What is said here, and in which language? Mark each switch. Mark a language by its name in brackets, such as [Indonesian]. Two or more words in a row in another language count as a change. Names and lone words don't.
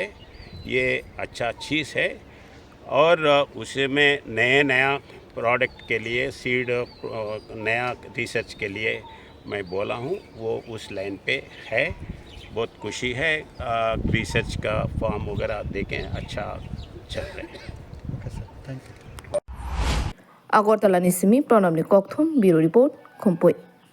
[Hindi] ये अच्छा चीज़ है और उसमें नया प्रोडक्ट के लिए सीड नया रिसर्च के लिए मैं बोला हूँ, वो उस लाइन पे है। बहुत खुशी है। रिसर्च का फॉर्म वगैरह देखें, अच्छा चल रहे हैं। [Kok Borok] Agortala ni simi pranam ni kokthum biro report khompoi